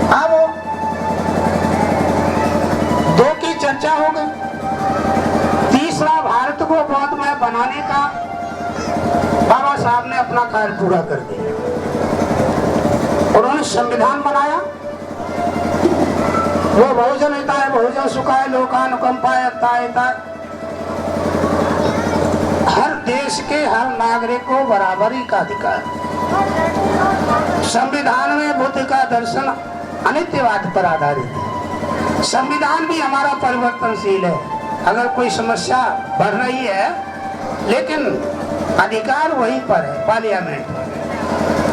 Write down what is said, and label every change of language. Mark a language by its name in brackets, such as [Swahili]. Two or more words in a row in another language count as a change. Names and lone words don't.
[Hindi] अब चर्चा हो गई। तीसरा, भारत को बौद्धमय बनाने का बाबा साहब ने अपना कार्य पूरा कर दिया। उन्होंने संविधान बनाया। [Pali] वो बहुजन हिताय बहुजन सुखाय लोकानुकंपाय अत्ताहिताय, [Hindi] हर देश के हर नागरिक को बराबरी का अधिकार। संविधान में बुद्ध का दर्शन अनित्यवाद पर आधारित है। संविधान भी हमारा परिवर्तनशील है। अगर कोई समस्या बढ़ रही है, लेकिन अधिकार वहीं पर है, पार्लियामेंट में।